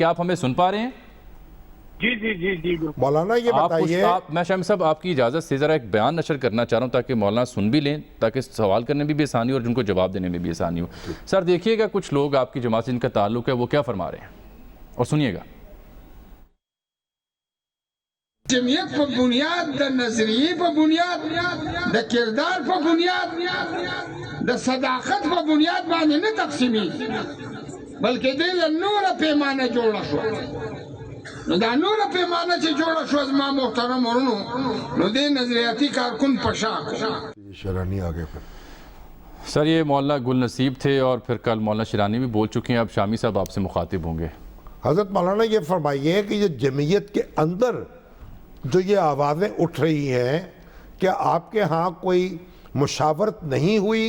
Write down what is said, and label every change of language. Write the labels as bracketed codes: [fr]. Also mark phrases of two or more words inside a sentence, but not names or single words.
[ur] کیا آپ ہمیں سن پا رہے ہیں؟ جی مولانا یہ بتائیے. میں شامی صاحب آپ کی اجازت سے ذرا ایک بیان نشر کرنا چاہ رہا ہوں تاکہ مولانا سن بھی لیں, تاکہ سوال کرنے میں بھی آسانی اور جن کو جواب دینے میں بھی آسانی ہو. سر دیکھیے گا کچھ لوگ آپ کی جماعت سے جن کا تعلق ہے وہ کیا فرما رہے ہیں, اور سنیے گا. [ps] جمعیت پر بنیاد, دا نظریه پر بنیاد, دا کردار پر بنیاد, دا صداقت پر بنیاد باندې نه تقسیمی, بلکې دې له نوره پیمانه جوړه شو. نو دا نوره پیمانه چې جوړه شو زما محترم ورونو, نو دې نظریاتي کارکن په شا [ur] شرانی آگے پر. سر یہ مولانا گل نصیب تھے, اور پھر کل مولانا شیرانی بھی بول چکے ہیں. اب شامی صاحب آپ سے مخاطب ہوں گے. حضرت مولانا یہ فرمائیے کہ یہ جمعیت کے اندر جو یہ آوازیں اٹھ رہی ہیں, کیا آپ کے ہاں کوئی مشاورت نہیں ہوئی؟